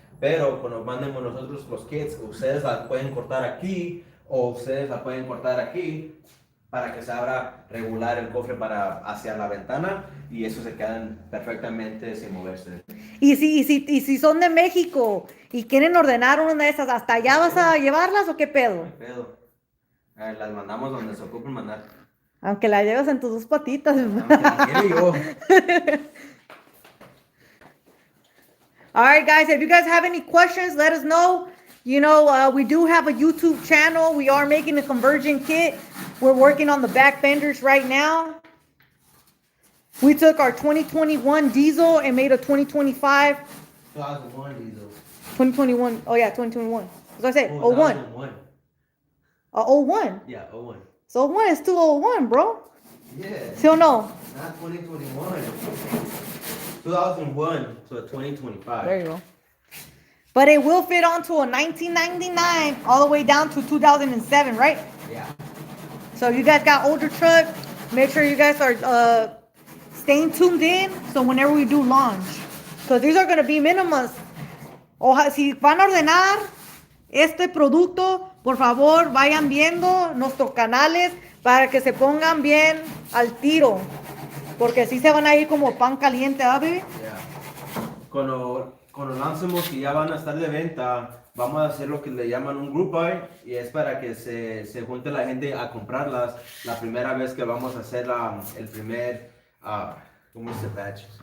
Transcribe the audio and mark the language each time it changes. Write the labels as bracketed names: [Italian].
[Spanish] Pero cuando mandemos nosotros los kits, ustedes la pueden cortar aquí o ustedes la pueden cortar aquí para que se abra regular el cofre hacia la ventana y eso se quedan perfectamente sin moverse. Y si son de México y quieren ordenar una de esas, ¿hasta allá vas a llevarlas o qué pedo? ¿Qué pedo? Las mandamos donde se ocupen mandar. Aunque la llevas en tus 2 patitas. Aunque la quiero yo. [English] All right, guys, if you guys have any questions, let us know. You know, we do have a YouTube channel. We are making a conversion kit. We're working on the back fenders right now. We took our 2021 diesel and made a 2025. 2001 diesel. 2021. Oh, yeah, 2021. As I said, 01. 2001. 01. Yeah, 01. So 01 is still 01, bro. Yeah. [Spanish] ¿Sí o no? [English] Not 2021. 2001 to a 2025. There you go. But it will fit onto a 1999 all the way down to 2007, right? Yeah. So you guys got older truck, make sure you guys are staying tuned in so whenever we do launch. Because these are going to be minimums. [Spanish] Si van a ordenar este producto, por favor vayan viendo nuestros canales para que se pongan bien al tiro. Porque si se van a ir como pan caliente, ¿ah, baby? [English] Yeah. [Spanish] Cuando lancemos y ya van a estar de venta, vamos a hacer lo que le llaman un group buy y es para que se junte la gente a comprarlas la primera vez que vamos a hacer el primer, ¿cómo se dice?